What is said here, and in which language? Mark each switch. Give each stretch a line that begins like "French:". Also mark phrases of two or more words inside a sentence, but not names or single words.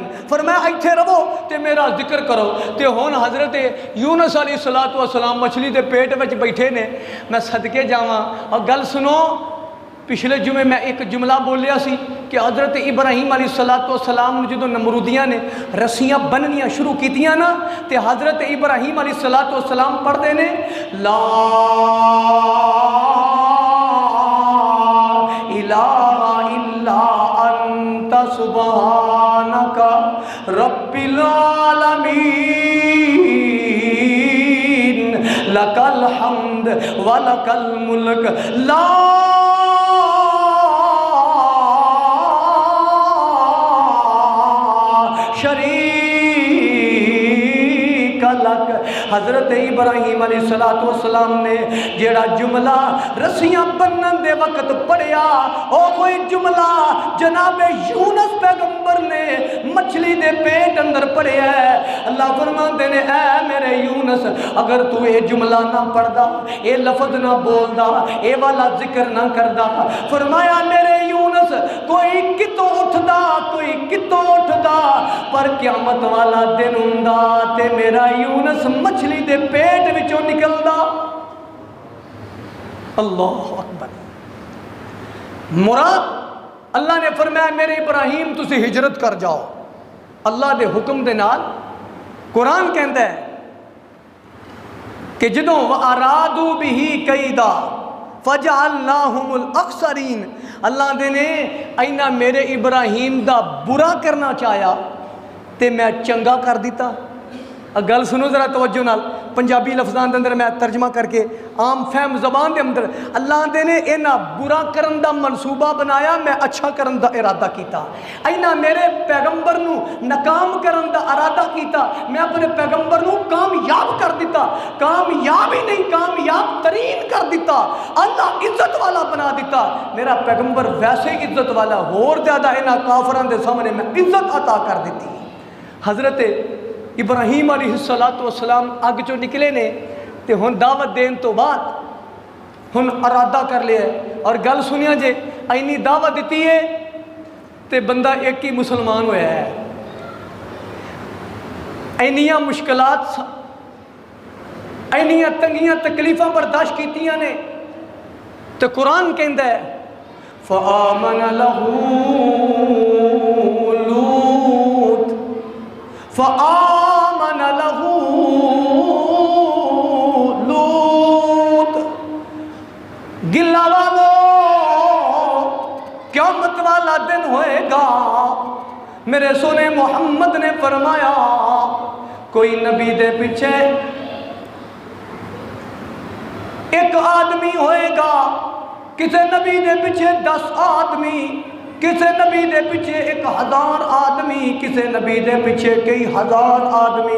Punjabi: فرمایا ایتھے رہو تے میرا ذکر کرو تے ہن حضرت یونس
Arabic: علیہ السلام
Punjabi: مچھلی دے پیٹ وچ بیٹھے نے۔ میں صدقے جاواں اور گل سنو، پچھلے جمعے میں ایک جملہ بولیا سی کہ حضرت ابراہیم
Arabic: علیہ السلام
Punjabi: جدو نمرودیاں نے رسیاں بننیاں شروع کیتیاں نا تے حضرت ابراہیم
Arabic: علیہ السلام
Punjabi: پڑھتے نے لا
Arabic: الہ الا انت سبحانک رب العالمین لک الحمد ولک الملک لا شریک لک۔
Punjabi: حضرت ابراہیم
Arabic: علیہ الصلوۃ والسلام
Punjabi: نے جیڑا جملہ رسیاں بنن دے وقت پڑھیا او کوئی جملہ جناب یونس پیغمبر نے مچھلی دے پیٹ اندر پڑھیا ہے۔ اللہ فرماندے نے اے میرے یونس اگر تو یہ جملہ نہ پڑھدا، اے لفظ نہ بولدا، اے والا ذکر نہ کردا، فرمایا میرے یونس کوئی کتوں اٹھدا کوئی کتوں اٹھدا پر قیامت والا دن ہوندا تے میرا یونس مچھلی دے پیٹ وچوں نکلدا۔
Arabic: اللہ اکبر۔
Punjabi: مراد اللہ نے فرمایا میرے ابراہیم تسی ہجرت کر جاؤ اللہ دے حکم دے نال۔ قرآن کہندا ہے کہ جدوں
Arabic: وَأَرَادُوا بِهِ كَيْدًا فَجَعَلْنَاهُمُ الْأَخْسَرِينَ،
Punjabi: اللہ دے نے اینا میرے ابراہیم دا برا کرنا چاہیا تے میں چنگا کر دیتا۔ گل سنو ذرا توجہ نال، پنجابی لفظان دے اندر میں ترجمہ کر کے عام فہم زبان دے اندر، اللہ دے نے اینا برا کرن دا منصوبہ بنایا میں اچھا کرن دا ارادہ کیتا۔ اینا میرے پیغمبر نو ناکام کرن دا ارادہ کیتا، میں اپنے پیغمبر نو کامیاب کر دیتا، کامیاب ہی نہیں کامیاب ترین کر دیتا، اللہ عزت والا بنا دیتا۔ میرا پیغمبر ویسے عزت والا اور زیادہ اینا کافران دے سامنے میں عزت عطا کر دیتی۔ حضرت ابراہیم
Arabic: علیہ السلام
Punjabi: اگ چو نکلے نے تے ہن دعوت دین تو بعد ہن ارادہ کر لیا ہے، اور گل سنیا جے اینی دعوت دیتی ہے تے بندہ ایک ہی مسلمان ہویا ہے۔ اینیاں مشکلات اینیاں تنگیاں تکلیفاں برداشت کیتیاں نے تے قرآن کہندا ہے
Arabic: فآمن لہو لوط فآمن لہو لوط۔
Punjabi: گلہ والو قیامت والا دن ہوئے گا، میرے سونے محمد نے فرمایا کوئی نبی دے پیچھے ایک آدمی ہوئے گا، کسے نبی دے پیچھے 10 آدمی، کسے نبی دے پیچھے 1000 آدمی، کسے نبی دے پیچھے کئی ہزار آدمی۔